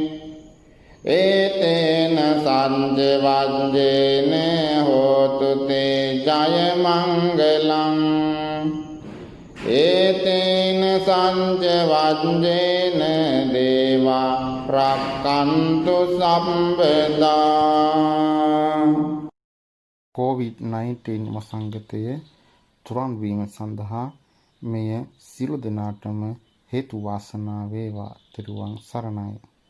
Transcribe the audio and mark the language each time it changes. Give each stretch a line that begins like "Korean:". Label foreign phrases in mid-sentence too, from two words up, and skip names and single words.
Pali: ඒතේන සංච වංජේන හෝතු තේ ජය මංගලං ඒතේන සංච වංජේන දේවා රක්ඛන්තු සම්පදා
Sinhala: COVID-19 වසංගතය තුරන් වීම සඳහා මෙය සියලු දෙනාටම හේතු වාසනා වේවා. ත්‍රිවන් සරණයි.